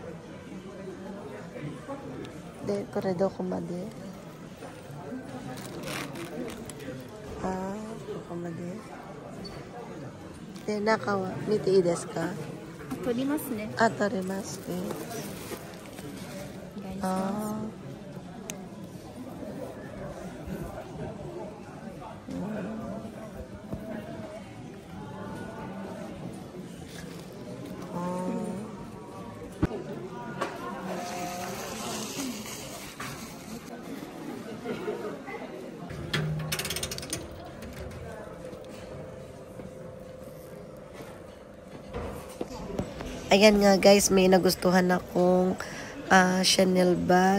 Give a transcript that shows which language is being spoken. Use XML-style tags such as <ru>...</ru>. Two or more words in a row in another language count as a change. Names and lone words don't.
<ja>で、これどこまで？あー、ここまで。で、中は見ていいですか？取りますね。あ、取れますね。お願いします。</ja> <tl>あ ayan nga guys, may nagustuhan akong Chanel bag.</tl>